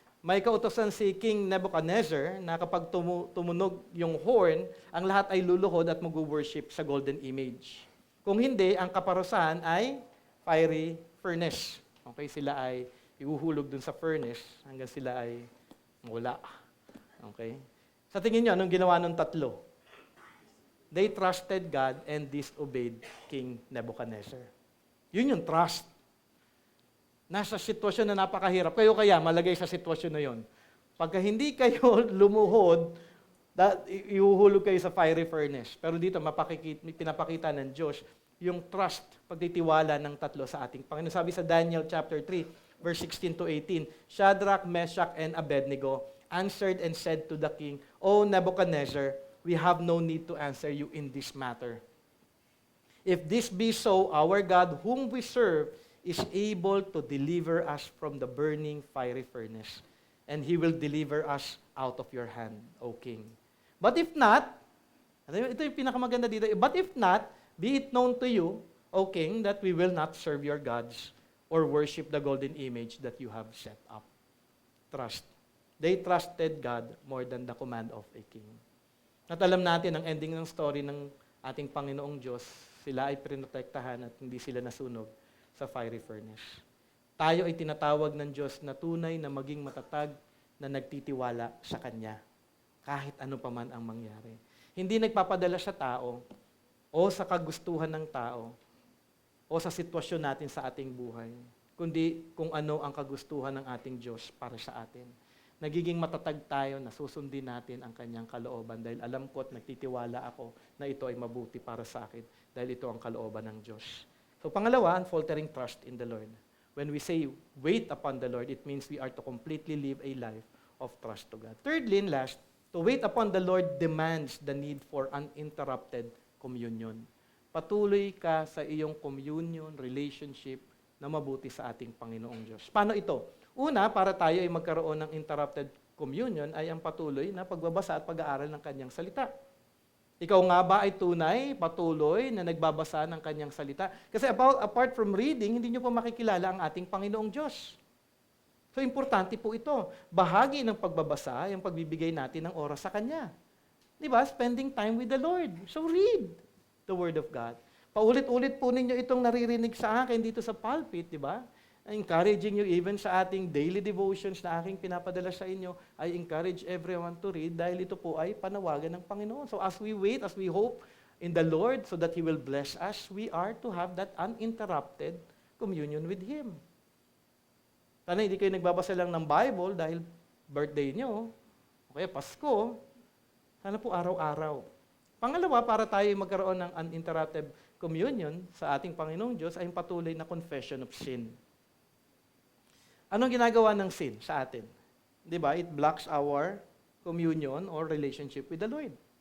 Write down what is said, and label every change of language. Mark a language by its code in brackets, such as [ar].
[tl] May kautosan si King Nebuchadnezzar na kapag tumunog yung horn, ang lahat ay luluhod at mag-worship sa golden image. Kung hindi, ang kaparusahan ay fiery furnace. Okay, sila ay ihuhulog dun sa furnace hanggang sila ay wala. Okay? Sa tingin nyo, anong ginawa ng tatlo? [en] They trusted God and disobeyed King Nebuchadnezzar. [tl] Yun yung trust. Nasa sitwasyon na napakahirap. Kayo kaya malagay sa sitwasyon na yon. Pagka hindi kayo lumuhod, ihuhulog kayo sa fiery furnace. Pero dito, pinapakita ng Diyos yung trust, pagtitiwala ng tatlo sa ating Panginoon. Sabi sa [en] Daniel chapter 3, verse 16 to 18, Shadrach, Meshach, and Abednego answered and said to the king, O Nebuchadnezzar, we have no need to answer you in this matter. If this be so, our God, whom we serve, is able to deliver us from the burning fiery furnace, and He will deliver us out of your hand, O King. But if not, [tl] ito yung pinakamaganda dito, [en] but if not, be it known to you, O King, that we will not serve your gods or worship the golden image that you have set up. Trust. They trusted God more than the command of a king. [tl] At alam natin, ang ending ng story ng ating Panginoong Diyos, sila ay prinotektahan at hindi sila nasunog sa fiery furnace. Tayo ay tinatawag ng Diyos na tunay na maging matatag na nagtitiwala sa Kanya, kahit ano pa man ang mangyari. Hindi nagpapadala sa tao o sa kagustuhan ng tao o sa sitwasyon natin sa ating buhay, kundi kung ano ang kagustuhan ng ating Diyos para sa atin. nagiging matatag tayo na susundin natin ang kanyang kalooban dahil alam ko at nagtitiwala ako na ito ay mabuti para sa akin dahil ito ang kalooban ng Diyos. [en] So pangalawa, unfaltering trust in the Lord. When we say wait upon the Lord, it means we are to completely live a life of trust to God. Thirdly and last, to wait upon the Lord demands the need for uninterrupted communion. [tl] Patuloy ka sa iyong communion, relationship na mabuti sa ating Panginoong Diyos. Paano ito? Una, para tayo ay magkaroon ng interrupted communion ay ang patuloy na pagbabasa at pag-aaral ng kanyang salita. Ikaw nga ba ay tunay, patuloy na nagbabasa ng kanyang salita? Kasi apart from reading, hindi nyo pa makikilala ang ating Panginoong Diyos. So, importante po ito. Bahagi ng pagbabasa, yung pagbibigay natin ng oras sa Kanya. Di ba? [en] Spending time with the Lord. So, read the Word of God. [tl] Paulit-ulit po ninyo itong naririnig sa akin dito sa pulpit, di ba? [en] Encouraging you even [tl] sa ating daily devotions na aking pinapadala sa inyo, [en] I encourage everyone to read [tl] dahil ito po ay panawagan ng Panginoon. [en] So as we wait, as we hope in the Lord so that He will bless us, we are to have that uninterrupted communion with Him. [tl] Sana hindi kayo nagbabasa lang ng Bible dahil birthday nyo, o kaya Pasko, sana po araw-araw. Pangalawa, para tayo magkaroon ng uninterrupted communion sa ating Panginoong Diyos ay patuloy na confession of sin. Anong ginagawa ng sin sa atin? Di ba? [en] It blocks our communion or relationship with the Lord.